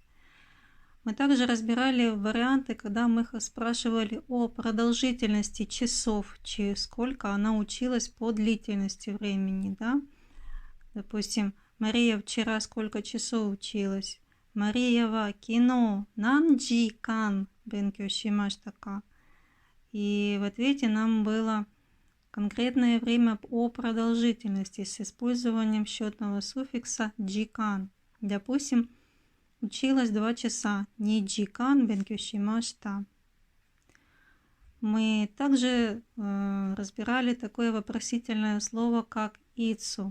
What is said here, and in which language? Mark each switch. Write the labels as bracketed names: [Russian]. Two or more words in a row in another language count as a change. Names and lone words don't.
[Russian] Мы также разбирали варианты, когда мы спрашивали о продолжительности часов, сколько она училась по длительности времени, да? Допустим, Мария вчера сколько часов училась? [Japanese] マリアは昨日何時間勉強しましたか. [Russian] И в ответе нам было конкретное время о продолжительности с использованием счетного суффикса джикан. Допустим, училась 2 часа. [Japanese] 二時間勉強しました. [Russian] Мы также разбирали такое вопросительное слово, как ицу.